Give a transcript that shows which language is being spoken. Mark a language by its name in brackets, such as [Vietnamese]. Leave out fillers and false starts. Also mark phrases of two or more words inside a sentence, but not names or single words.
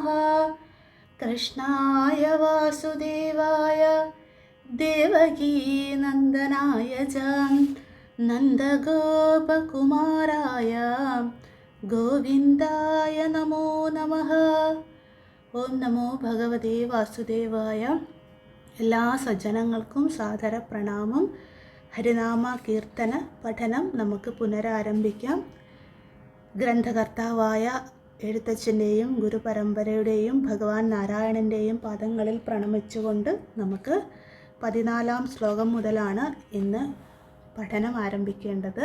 [Sanskrit] कृष्णाय वासुदेवाय देवकीनन्दनाय च नन्दगोपकुमाराय गोविन्दाय नमो नमः। ഓം നമോ ഭഗവതേ വാസുദേവായ. [Malayalam] എല്ലാ സജ്ജനങ്ങൾക്കും സാദര പ്രണാമം. ഹരിനാമ കീർത്തന പഠനം നമുക്ക് പുനരാരംഭിക്കാം. ഗ്രന്ഥകർത്താവായ എഴുത്തച്ഛൻ്റെയും ഗുരുപരമ്പരയുടെയും ഭഗവാൻ നാരായണൻ്റെയും പാദങ്ങളിൽ പ്രണമിച്ചുകൊണ്ട് നമുക്ക് 14-ാം ശ്ലോകം മുതലാണ് ഇന്ന് പഠനം ആരംഭിക്കേണ്ടത്.